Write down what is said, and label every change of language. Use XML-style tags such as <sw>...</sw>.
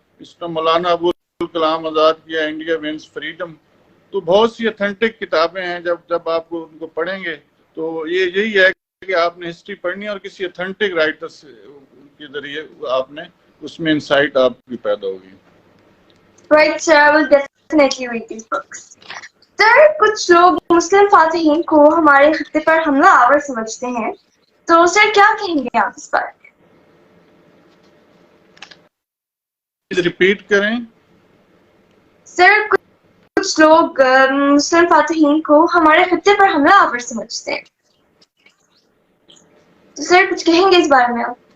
<ur>اس طرح مولانا ابو الکلام آزاد کیا India veins freedom. تو بہت سی اتھینٹک کتابیں ہیں جب آپ کو ان کو پڑھیں گے تو یہی ہے کہ آپ نے ہسٹری پڑھنی ہے اور کسی اتھینٹک رائٹر کے ذریعے آپ نے اس میں انسائٹ آپ کی پیدا ہوگی.</ur> <en>Right, sir, I will definitely read these books.</en> <ur>Sir, کچھ لوگ مسلم فاتحین کو ہمارے خطے پر حملہ آور سمجھتے ہیں تو سر کیا کہیں گے آپ اس پر؟ ریپیٹ کریں. سر کچھ لوگ مسلم فاتحین کو ہمارے خطے پر حملہ آور سمجھتے ہیں تو سر کچھ کہیں گے اس بارے میں آپ؟</ur>